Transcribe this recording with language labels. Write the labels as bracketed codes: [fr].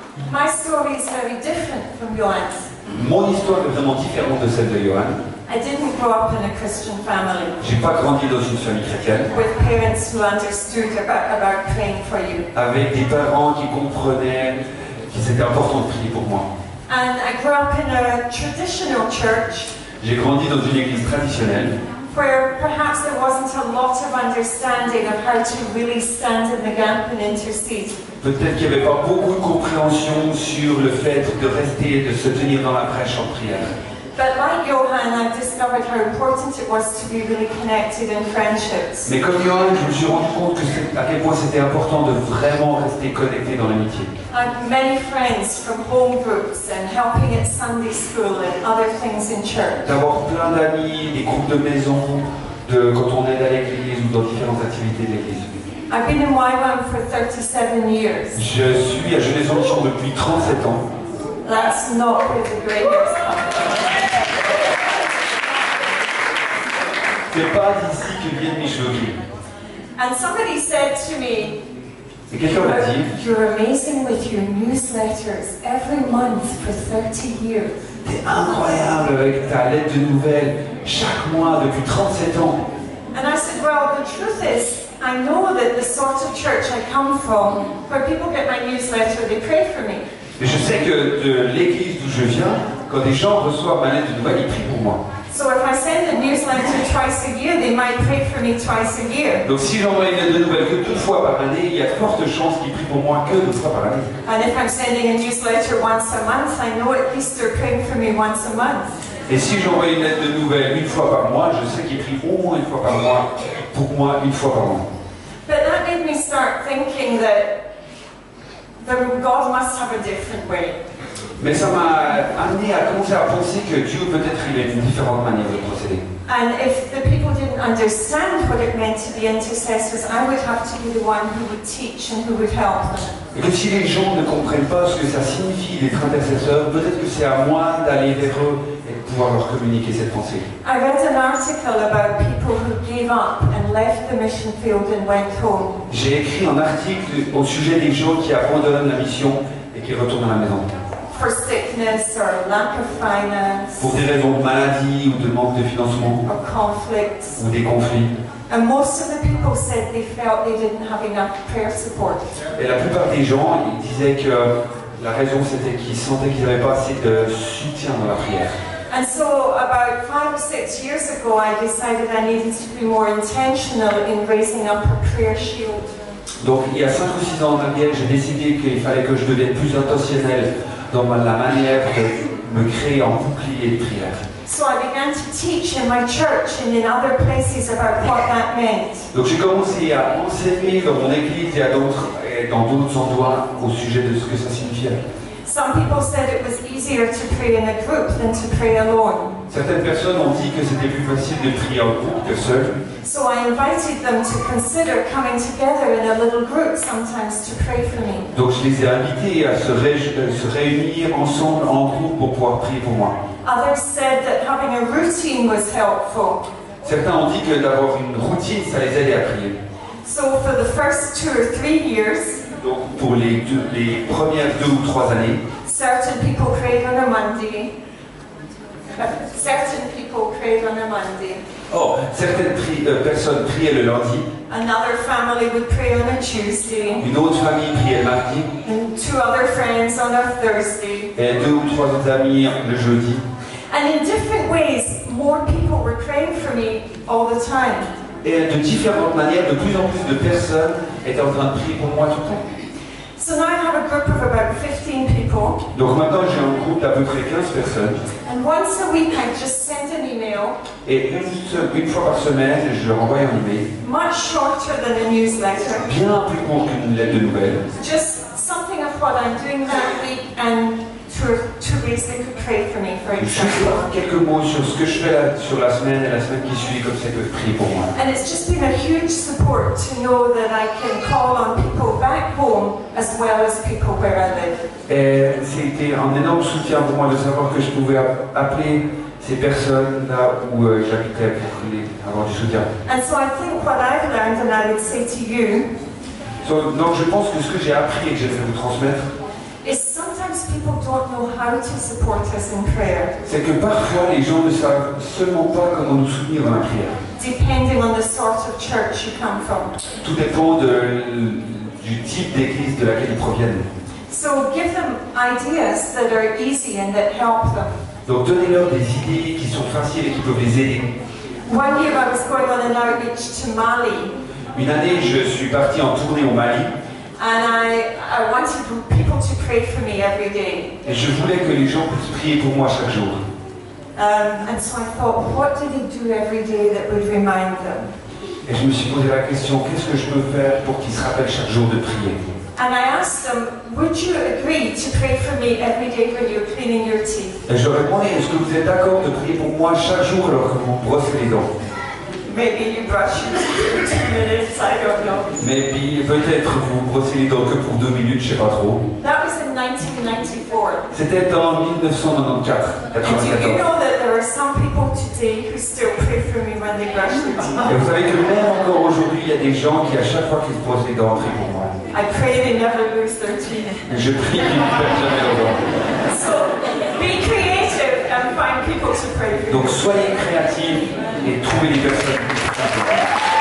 [en] My story is very different from Johan's. [fr] Mon histoire est vraiment différente de celle de Johan. [en] I didn't grow up in a Christian family [fr] J'ai pas grandi dans une famille chrétienne, [en] with parents who understood about praying for you. [fr] avec des parents qui comprenaient que c'était important de prier pour moi. [en] And I grew up in a traditional church [fr] J'ai grandi dans une église traditionnelle, [en] where perhaps there wasn't a lot of understanding of how to really stand in the gap and intercede. [fr] peut-être qu'il n'y avait pas beaucoup de compréhension sur le fait de rester et de se tenir dans la brèche en prière. [en] But like Johan, I've discovered how important it was to be really connected in friendships. [fr] Mais comme Johan, je me suis rendu compte à quel point c'était important de vraiment rester connecté dans l'amitié. [en] I have many friends from home groups and helping at Sunday school and other things in church. [fr] D'avoir plein d'amis, des groupes de maison, quand on aide à l'église ou dans différentes activités de l'église. [en] I've been in YWAM for 37 years. [fr] Je suis à Jeunesse en Mission depuis 37 ans. [en] That's not where the grey hairs come from. [fr] C'est pas d'ici que viennent mes cheveux gris. [en] And somebody said to me, [fr] Et quelqu'un m'a dit, [en] you're amazing with your newsletters every month for 30 years. [fr] t'es incroyable avec ta lettre de nouvelles chaque mois depuis 37 ans. [en] And I said, well, the truth is, I know that the sort of church I come from, where people get my newsletter, they pray for me. [fr] Et je sais que de l'église d'où je viens, quand des gens reçoivent ma lettre de nouvelles, ils prient pour moi. [en] So if I send a newsletter twice a year, they might pray for me twice a year. [fr] Donc si j'envoie une lettre de nouvelles que 2 fois par année, il y a de fortes chances qu'ils prient pour moi que 2 fois par année. [en] And if I'm sending a newsletter once a month, I know at least they're praying for me once a month. [fr] Et si j'envoie une lettre de nouvelles 1 fois par mois, je sais qu'ils prient au moins 1 fois par mois, pour moi 1 fois par mois. [en] But that made me start thinking that God must have a different way. [fr] Mais ça m'a amené à commencer à penser que Dieu peut-être il a une différente manière de procéder. [en] And if the people didn't understand what it meant to be intercessors, I would have to be the one who would teach and who would help them. [fr] Et que si les gens ne comprennent pas ce que ça signifie d'être intercesseur, peut-être que c'est à moi d'aller vers eux et de pouvoir leur communiquer cette pensée. [en] I read an article about people who gave up and left the mission field and went home. [fr] J'ai écrit un article au sujet des gens qui abandonnent la mission et qui retournent à la maison. [en] For sickness or lack of finance [fr] Pour des raisons de maladie ou de manque de financement [en] or conflicts. [fr] ou des conflits. [en] And most of the people said they felt they didn't have enough prayer support. [fr] Et la plupart des gens, ils disaient que la raison c'était qu'ils sentaient qu'ils n'avaient pas assez de soutien dans la prière. [en] And so about 5 or 6 years ago, I decided I needed to be more intentional in raising up a prayer shield. [fr] Donc il y a 5 ou 6 ans en arrière, j'ai décidé qu'il fallait que je devienne plus intentionnel dans la manière de me créer en bouclier de prière. [en] So I began to teach in my church and in other places about what that meant. [fr] Donc j'ai commencé à enseigner dans mon église et dans d'autres endroits au sujet de ce que ça signifiait. [en] Some people said it was easier to pray in a group than to pray alone. [fr] Certaines personnes ont dit que c'était plus facile de prier en groupe que seul. [en] So I invited them to consider coming together in a little group sometimes to pray for me. [fr] Donc je les ai invités à se réunir ensemble en groupe pour pouvoir prier pour moi. [en] Others said that having a routine was helpful. [fr] Certains ont dit que d'avoir une routine, ça les aidait à prier. [en] So for the first 2 or 3 years, [fr] Donc pour les premières 2 ou 3 années, [en] certain people prayed on a Monday. Certain people prayed on a Monday. [fr] certaines personnes priaient le lundi, [en] Another family would pray on a Tuesday. [fr] une autre famille priait le mardi, [en] And 2 other friends on a Thursday. [fr] et 2 ou 3 autres amis le jeudi. [en] And in different ways, more people were praying for me all the time. [fr] Et de différentes manières, de plus en plus de personnes étaient en train de prier pour moi tout le temps. [en] So now I have a group of about 15 people. [fr] Donc maintenant j'ai un groupe d'à peu près 15 personnes. [en] And once a week I just send an email, [fr] Et une fois par semaine, je leur envoie un email, [en] much shorter than a newsletter. [fr] bien plus court qu'une lettre de nouvelles. [en] Just something of what I'm doing that week and 2 ways they could pray for me, for [fr] Juste [en] example. [fr] quelques mots sur ce que je fais sur la semaine et la semaine qui suit, comme ça ils peuvent prier pour moi. [en] And it's just been a huge support to know that I can call on people back home as well as people where I live. [fr] Et c'était un énorme soutien pour moi de savoir que je pouvais appeler ces personnes là où j'habitais pour avoir du soutien. [en] And so I think what I've learned, and I would say to you, [fr] Donc je pense que ce que j'ai appris et que j'aimerais vous transmettre, [en] is sometimes people don't know how to support us in prayer, [fr] c'est que parfois les gens ne savent seulement pas comment nous soutenir dans la prière. [en] depending on the sort of church you come from. [fr] Tout dépend du type d'église de laquelle ils proviennent. [en] So give them ideas that are easy and that help them. [fr] Donc donnez-leur des idées qui sont faciles et qui peuvent les aider. [en] One year I was going on an outreach to Mali, [fr] Une année, je suis parti en tournée au Mali [en] and I wanted people to pray for me every day. [fr] et je voulais que les gens puissent prier pour moi chaque jour. [en] And so I thought, what do they do every day that would remind them? [fr] Et je me suis posé la question, qu'est-ce que je peux faire pour qu'ils se rappellent chaque jour de prier? [en] And I asked them, would you agree to pray for me every day when you're cleaning your teeth? [fr] Et je leur ai demandé, est-ce que vous êtes d'accord de prier pour moi chaque jour alors que vous brossez les dents? [en] Maybe you brush your teeth for 2 minutes, I don't know. [fr] Mais puis peut-être vous brossez les dents que pour 2 minutes, je sais pas trop. [en] That was in 1994. [fr] C'était en 1994. [en] And do you know that there are some people today who still pray for me when they brush their teeth? [fr] Et vous savez que même encore aujourd'hui, il y a des gens qui à chaque fois qu'ils se brossent les dents, prient pour moi. [en] I pray they never lose their teeth. [fr] Et je prie qu'ils ne perdent jamais leurs dents. [en] So be creative and find people to pray for you. [fr] Donc soyez créatifs et trouvez les personnes qui sont simples.